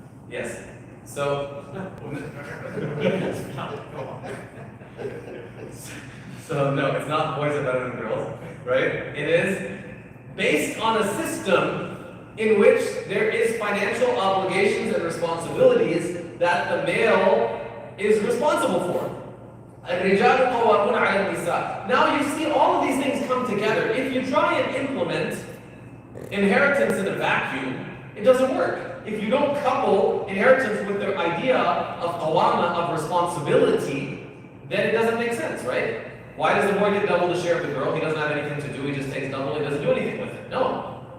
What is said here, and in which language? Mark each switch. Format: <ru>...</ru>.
<en>Yes. So, no, it's not boys are better than girls, right? It is based on a system in which there is financial obligations and responsibilities that the male is responsible for.</en> <ar>الرجال قوامون على النساء.</ar> <en>Now you see all of these things come together. If you try and implement inheritance in a vacuum, it doesn't work. If you don't couple inheritance with the idea of qawama, of responsibility, then it doesn't make sense, right? Why does the boy get double the share of the girl? He doesn't have anything to do, he just takes double, he doesn't do anything with it. No.</en>